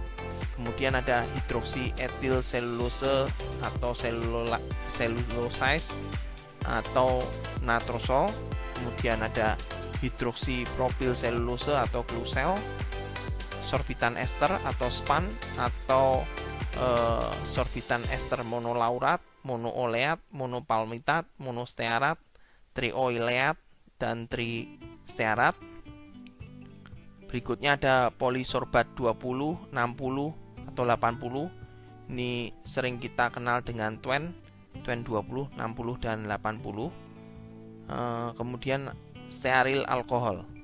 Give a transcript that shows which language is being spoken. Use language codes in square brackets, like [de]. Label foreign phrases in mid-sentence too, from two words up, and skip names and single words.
[id] Kemudian ada hidroksi etil selulose atau selulose atau natrosol. Kemudian ada hidroksi propil selulose atau glucel, sorbitan ester atau span, atau sorbitan ester monolaurat, monooleat, monopalmitat, monostearat, trioileat, dan tristearat. Berikutnya ada polisorbat 20, 60, atau 80. Ini sering kita kenal dengan Twen 20, 60, dan 80. Kemudian stearil alkohol.